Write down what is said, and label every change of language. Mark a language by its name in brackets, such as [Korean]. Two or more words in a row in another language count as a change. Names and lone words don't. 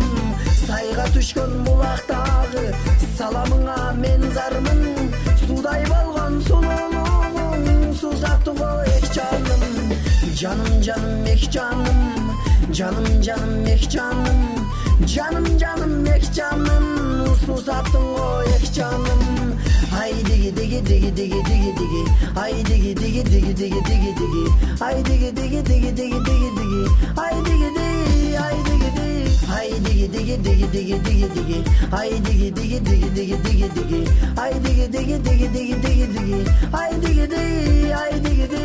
[Kyrgyz] Сайга түшкөн булактагы саламыңа мен зармын, судай болгон сулуулугуң сузаттыго эк жаным. Жаным жаным эк жаным, жаным жаным эк жаным, жаным жаным эк жаным, сузаттыго эк жаным. [Turkish] Haydi gidi gidi gidi gidi gidi, haydi gidi gidi gidi gidi gidi, haydi gidi gidi gidi gidi gidi, haydi gidi, haydi gidi, haydi gidi gidi gidi gidi gidi, haydi gidi gidi gidi gidi gidi, haydi gidi gidi gidi gidi gidi, haydi gidi, haydi